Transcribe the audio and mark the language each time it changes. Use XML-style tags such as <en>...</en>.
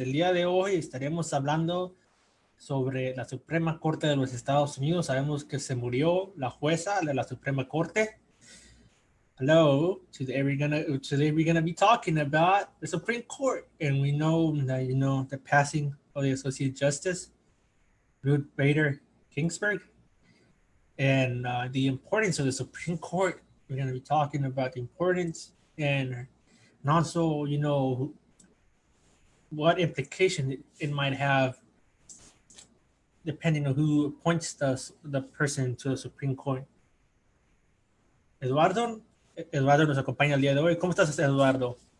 <es>El día de hoy estaremos hablando sobre la Suprema Corte de los Estados Unidos. Sabemos que se murió la jueza de la Suprema Corte.</es> <en>Hello, today we're gonna be talking about the Supreme Court, and we know that the passing of the Associate Justice Ruth Bader Ginsburg, and the importance of the Supreme Court. We're gonna be talking about the importance and also what implication it might have depending on who appoints the person to the Supreme Court.</en> <es>Eduardo, Eduardo nos acompaña el día de hoy. ¿Cómo estás, Eduardo?</es>